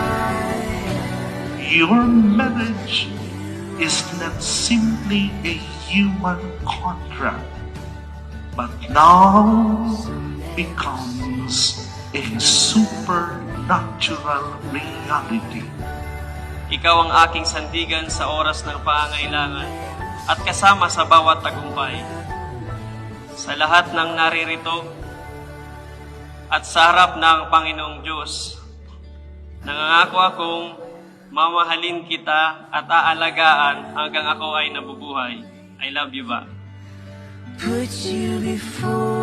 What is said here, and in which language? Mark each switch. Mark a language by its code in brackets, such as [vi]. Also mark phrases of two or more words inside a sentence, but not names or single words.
[en] Your marriage is not simply a human contract, but now becomes a supernatural reality. [tl] Ikaw ang aking sandigan sa oras ng pangailangan at kasama sa bawat tagumpay. sa lahat ng naririto at sa harap ng Panginoong Diyos, nangangako akong mamahalin kita at aalagaan hanggang ako ay nabubuhay. [en] I love you ba? Put you before